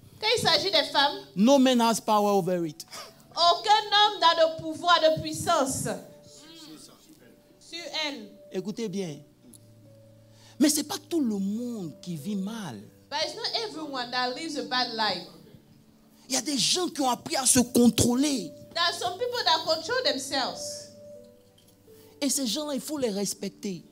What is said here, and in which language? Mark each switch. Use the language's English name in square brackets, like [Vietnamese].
[French] quand il s'agit des femmes, [English] no man has power over it. [French] Aucun homme n'a de pouvoir, de puissance sur elle. Écoutez bien. Mais ce n'est pas tout le monde qui vit mal. [English] But it's not everyone that lives a bad life. [French] Il y a des gens qui ont appris à se contrôler. [English] There are some people that control themselves. [French] Et ces gens-là, il faut les respecter.